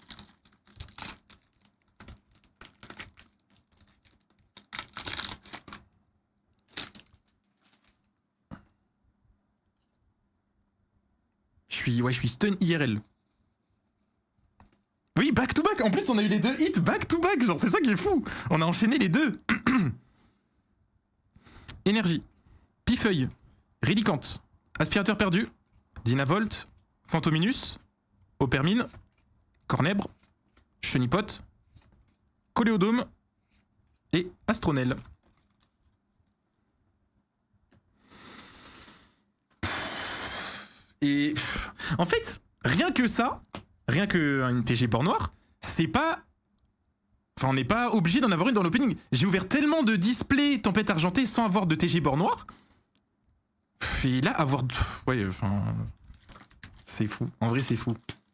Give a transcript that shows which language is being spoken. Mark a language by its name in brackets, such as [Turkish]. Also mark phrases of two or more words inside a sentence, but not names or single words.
[French] Je suis [English] stun IRL. [French] Oui, [English] back to back. [French] En plus, on a eu les 2 hits [English] back to back. [French] Genre, c'est ça qui est fou. On a enchaîné les 2. Énergie. Pifeuille. Rélicante. Aspirateur perdu. Dynavolt. Fantominus. Opermine. Cornèbre. Chenipote. Coléodome. Et Astronel. Et en fait, rien que ça, rien que une TG bord noir, c'est pas... Enfin, on n'est pas obligé d'en avoir une dans l'opening. J'ai ouvert tellement de displays Tempête Argentée sans avoir de TG bord noir. Et là, avoir... Ouais, enfin... C'est fou. En vrai, c'est fou.